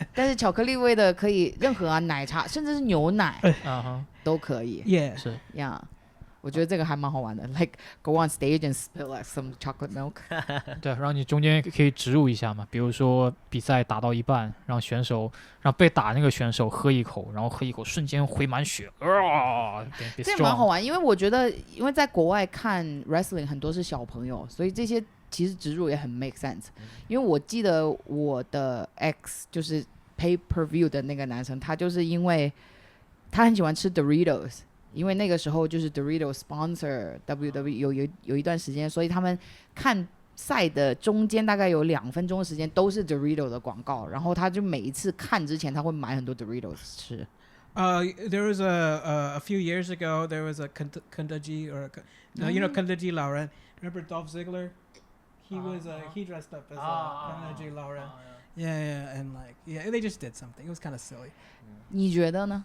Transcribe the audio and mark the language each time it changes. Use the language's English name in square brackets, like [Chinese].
[Chinese] 但是巧克力味的可以任何啊，奶茶甚至是牛奶都可以。 [English] Yeah. [Chinese] 是 [English] Yeah. [Chinese] 我觉得这个还蛮好玩的 ， [English] like go on stage and spill like some chocolate milk 。 [Chinese] 对，然后你中间可以植入一下嘛，比如说比赛打到一半，让被打那个选手喝一口，然后喝一口瞬间回满血，这蛮好玩，因为我觉得，因为在国外看 wrestling 很多是小朋友，所以这些其实植入也很 [English] make sense。 [Chinese] 因为我记得我的 ex 就是 pay per view 的那个男生，他就是因为他很喜欢吃 Doritos。因为那个时候就是 Doritos sponsor WWE 有一段时间，所以他们看赛的中间大概有2分钟的时间都是 Doritos 的广告，然后他就每一次看之前他会买很多 Doritos 吃。 [English] There was a few years ago. There was a Kendaji Kendaji Lauren. Remember Dolph Ziggler? He dressed up as Kendaji Lauren. Yeah, and they just did something. It was kind of silly. [Chinese] 你觉得呢？